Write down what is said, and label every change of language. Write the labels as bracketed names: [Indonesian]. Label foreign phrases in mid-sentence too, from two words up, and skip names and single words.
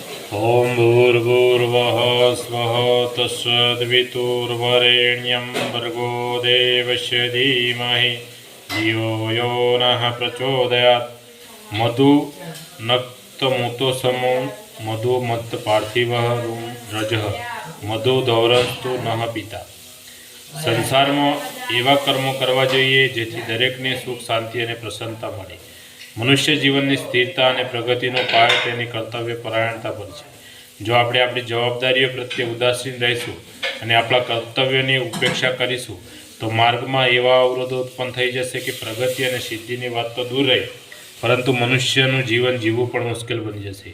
[Sanskrit] ओम भूर्भुवः स्वः तत्सवितुर्वरेण्यं भर्गो देवस्य धीमहि धियो यो नः प्रचोदयात्। मधु नक्तमुतोसमो मधु मत पार्थिवः रजः मधु दौरस्तु नः પિતા। [Gujarati] સંસારમાં એવા કર્મો કરવા જોઈએ જેથી દરેકને સુખ શાંતિ અને પ્રસન્નતા મળે। મનુષ્ય જીવનની સ્થિરતા અને પ્રગતિનો પાયો તેની કર્તવ્ય પરાયણતા પર છે। જો આપણે આપણી જવાબદારીઓ પ્રત્યે ઉદાસીન રહીશું અને આપણા કર્તવ્યોની ઉપેક્ષા કરીશું તો માર્ગમાં એવા અવરોધો ઉત્પન્ન થઈ જશે કે પ્રગતિ અને સિદ્ધિની વાત તો દૂર રહી, પરંતુ મનુષ્યનું જીવન જીવવું પણ મુશ્કેલ બની જશે।